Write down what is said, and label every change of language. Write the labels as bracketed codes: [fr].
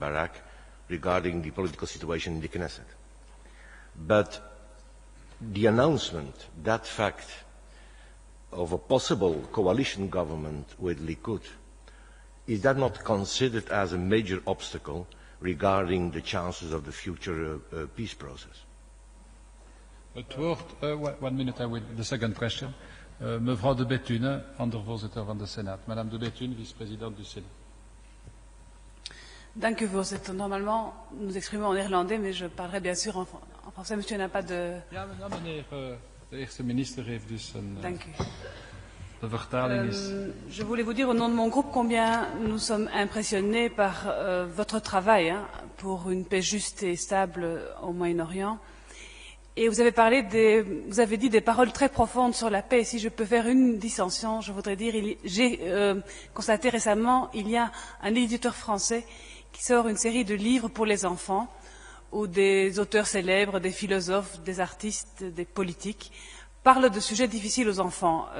[en] Barak regarding the political situation in the Knesset. But the announcement, that fact, of a possible coalition government with Likud, is that not considered as a major obstacle regarding the chances of the future peace process? [nl] Het woord, [en] 1 minute, the second question. [nl] Mevrouw de Bethune, ondervoorzitter van de Senaat. [fr] Madame de Bethune, vice-présidente du Sénat. [nl] Dank u, voorzitter. [fr] Normalement, nous exprimons en néerlandais, mais je parlerai bien sûr en français. Monsieur n'a pas de... [nl] Ja, meneer, de eerste minister heeft dus een... Dank u. De vertaling is... [fr] Je voulais vous dire au nom de mon groupe combien nous sommes impressionnés par votre travail pour une paix juste et stable au Moyen-Orient. Et vous avez dit des paroles très profondes sur la paix. Et si je peux faire une dissension, je voudrais dire, j'ai constaté récemment, il y a un éditeur français qui sort une série de livres pour les enfants, où des auteurs célèbres, des philosophes, des artistes, des politiques, parlent de sujets difficiles aux enfants.